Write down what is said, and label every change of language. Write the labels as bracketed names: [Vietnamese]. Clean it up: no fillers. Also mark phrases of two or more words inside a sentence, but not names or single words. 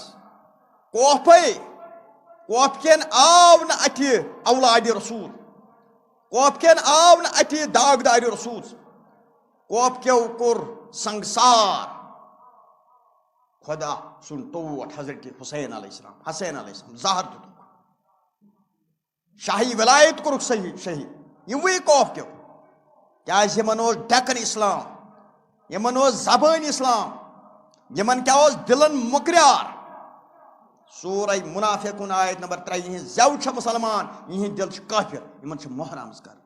[Kashmiri] کوفے، کوف کٮ۪ن آو نہٕ اتھِ اولادِ رسوٗل، کوف کٮ۪ن آو نہٕ اتھِ داغدارِ رسوٗل، کوف کیو کوٚر سنگسار خۄدا سُنٛد ٹوٹھ حضرت حسین علیہ السلام، حسین علیہ السلام زہر دِتُکھ، شاہی ولایت کوٚرُکھ شہید یِموٕے کوف کیو. کیٛازِ یِمن اوس ڈٮ۪کن اسلام، یِمن اوس زبٲنۍ اسلام، یِمن کیٛاہ اوس دِلن مُکریار. سورہ منافقون آیت نمبر 3 یِہنٛز زٮ۪و چھےٚ مُسلمان، یِہنٛدۍ دِل چھِ کٲفر، یِمن چھِ محرم کران.